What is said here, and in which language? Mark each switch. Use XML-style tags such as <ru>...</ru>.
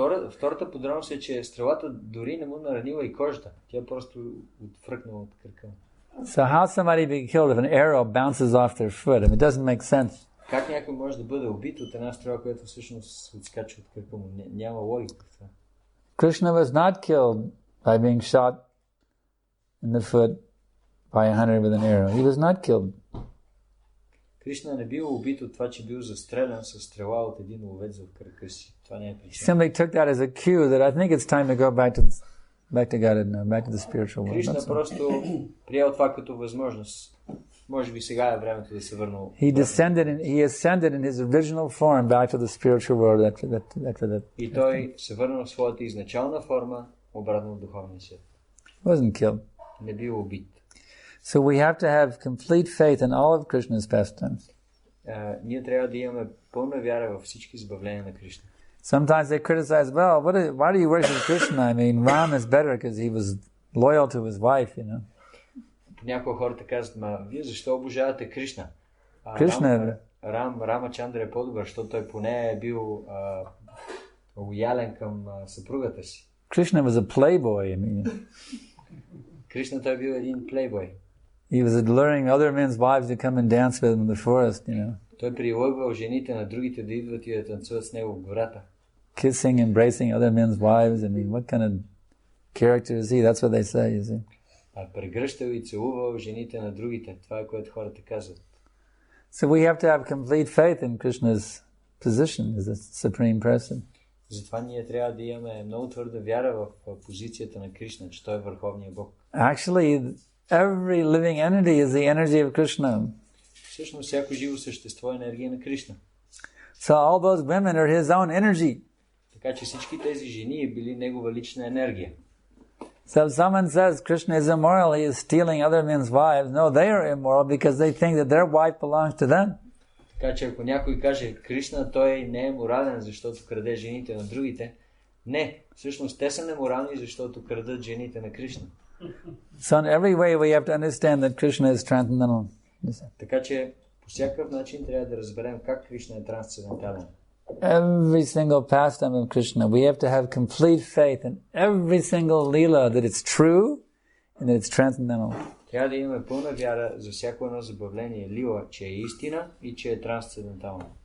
<bg>Втората подробност е, че стрелата дори не му наранила и кожата. Тя просто отфръкнала от кръка.</bg> <en>So how somebody be killed if an arrow bounces off their foot? I mean, it doesn't make sense.</en> <bg>Как някой може да бъде убит от една стрела, която всъщност отскача от кръка му? Няма логика в това.</bg> <en>Krishna was not killed by being shot in the foot by a hunter with an arrow. He was not killed.</en> <bg>Кришна не бил убит от това, че бил застрелян с стрела от един ловец в кръка си. Това не е</bg> <en>He</en> <bg>причина.</bg> <en>simply took that as a cue that I think it's time to go back to God now, back to the spiritual world.</en> <bg>Кришна</bg> <en>That's all.</en> <bg>просто приел това като възможност. Може би сега е времето да се върна.</bg> <en>He ascended in his original form back to the spiritual world after that.</en> <bg>И той се върна в своята изначална форма обратно в духовния свят.</bg> <en>Wasn't killed.</en> <bg>Не бил убит.</bg> <en>So we have to have complete faith in all of Krishna's pastimes.</en> <bg>Ние трябва да имаме пълна вяра във всички забавления на Кришна.</bg> <en>Sometimes they criticize, well, why do you worship Krishna? I mean, Ram is better because he was loyal to his wife, you know.</en> <bg>Някои хората казват, вие защо обожавате Кришна? Кришна Рама Чандра е по-добър, защото той поне е бил лоялен към съпругата си.</bg> <en>Krishna was a playboy, I mean.</en> <bg>Кришна той бил един плейбой.</bg> <en>He was luring other men's wives to come and dance with him in the forest, you know.</en> <bg>Той прилъгвал жените на другите да идват и да танцуват с него в гората.</bg> <en>Kissing, embracing other men's wives. I mean, what kind of character is he? That's what they say, you see.</en> <bg>Прегръщал и целувал жените на другите. Това е което хората казват.</bg> <en>So we have to have complete faith in Krishna's position as the Supreme Person.</en> <bg>Затова ние трябва да имаме много твърда вяра в позицията на Кришна, че той е Върховния Бог.</bg> <en>Actually, every living entity is the energy of Krishna.</en> <bg>Всъщност всяко живо същество е енергия на Кришна.</bg> <en>So all those women are his own energy.</en> <bg>Така че всички тези жени били негова лична енергия.</bg> <en>So if someone says Krishna is immoral, he is stealing other men's wives, no, they are immoral because they think that their wife belongs to them.</en> <bg>Така че ако някой каже Кришна, той не е морален, защото краде жените на другите, не, всъщност те са неморални, защото крадат жените на Кришна.</bg> <en>So in every way we have to understand that Krishna is transcendental.</en> <bg>Така че по всякакъв начин трябва да разберем как Кришна е трансцендентален.</bg> <en>Every single pastime of Krishna, we have to have complete faith in every single lila that it's true and that it's transcendental.</en> <bg>Трябва да имаме пълна вяра за всяко едно забавление лила, че е истина и че е трансцендентално.</bg>